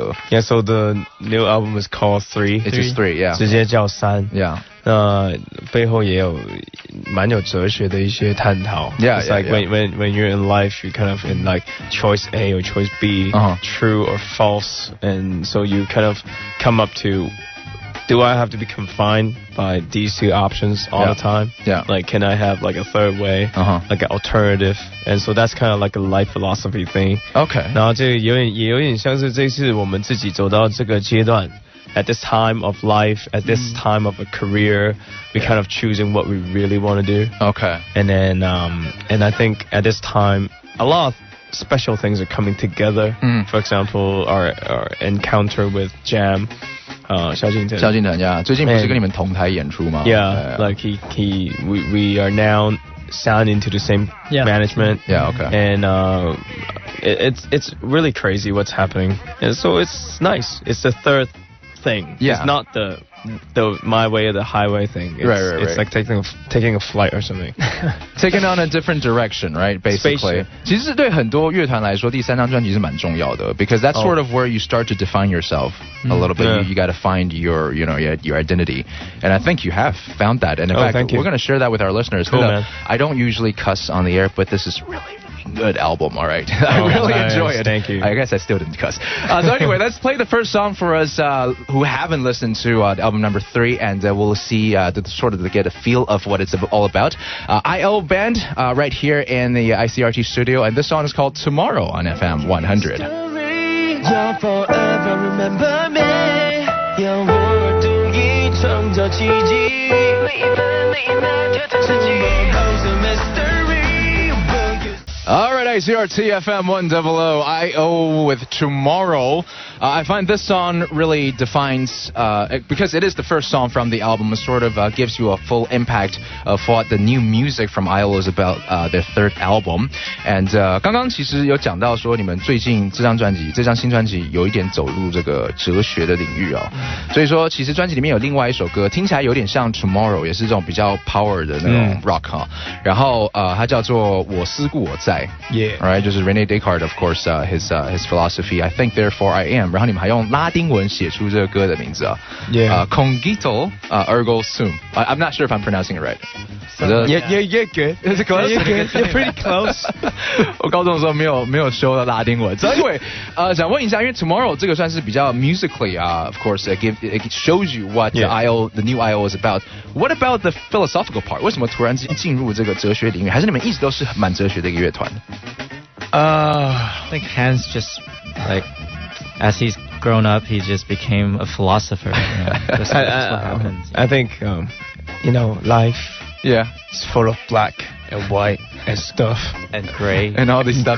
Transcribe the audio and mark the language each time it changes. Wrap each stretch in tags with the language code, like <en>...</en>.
<en>Yeah, so the new album is called 3. It's just 3, yeah.</en> <zh>直接叫3。</zh> <en>Yeah.</en> <zh>背后也有蛮有哲学的一些探讨。</zh> <en>Yeah, It's yeah, like yeah. when you're in life, you kind of in like choice A or choice B, true or false, and so you kind of come up to, do I have to be confined by these two options all Yeah. the time? Yeah. Like, can I have like a third way, like an alternative? And so that's kind of like a life philosophy thing. Okay.</en> <zh>然后这个也有点像是这次我们自己走到这个阶段。</zh> <en>At this time of life, at this time of a career, we kind of choosing what we really want to do. Okay. And then, and I think at this time, a lot of special things are coming together. For example, our encounter with Jam, 萧敬腾.</en> <zh>萧敬腾呀，最近不是跟你们同台演出吗？</zh> <en>Yeah, like we are now signed into the same Yeah. management. Yeah, okay. And it's really crazy what's happening. And so it's nice. It's the third thing. Yeah. It's not the my way or the highway thing. It's, Right. It's like taking a flight or something. Taking on a different direction, right? Basically. Spaceship.</en> <zh>其实对很多乐团来说，第三张专辑是蛮重要的</zh> <en>because that's sort of where you start to define yourself a little bit. Yeah. You got to find your identity, and I think you have found that. And in fact, thank you. we're going to share that with our listeners. Cool, man. I don't usually cuss on the air, but this is really good album, all right? I really nice. enjoy it. Thank you. I guess I still didn't cuss. So anyway, let's play the first song for us who haven't listened to album number 3, and we'll see to sort of get a feel of what it's all about. IO Band right here in the ICRT studio, and this song is called Tomorrow on FM 100. You'll forever remember me.</en> <zh>要我独一创造奇迹。每一分每一秒挑战自己。</zh> <en>Holds a mystery. Will you All right, ICRT FM 100 IO with Tomorrow. I find this song really defines, because it is the first song from the album, it sort of gives you a full impact of what the new music from IO is about, their third album.</en> <zh>And 刚刚其实有讲到说你们最近这张新专辑有一点走入这个哲学的领域哦，所以说其实专辑里面有另外一首歌，听起来有点像 Tomorrow， 也是这种比较 power 的那种 rock 哈。然后它叫做我思故我在。</zh> <en>Yeah. All right,</en> <zh>就是</zh> <en>René Descartes, of course, his philosophy. I think, therefore, I am.</en> <zh>然后你们还用拉丁文写出这个歌的名字啊。</zh> <en>Yeah.</en> <la>Cogito ergo sum.</la> <en>I'm not sure if I'm pronouncing it right. Yeah, good. Is it close? You're good. You're pretty close.</en> <zh>我高中的时候没有修到拉丁文。</zh> <en>So anyway,</en> <zh>想问一下，因为</zh> <en>Tomorrow</en> <zh>这个算是比较</zh> <en>musically of course, it shows you what the new IO is about. What about the philosophical part?</en> <zh>为什么突然进入这个哲学领域？还是你们一直都是蛮哲学的一个乐团？</zh> <en>I think Hans just like, as he's grown up, he just became a philosopher. You know? That's what happens. I think, life Yeah. is full of black and white and stuff. And gray. And all this stuff</en>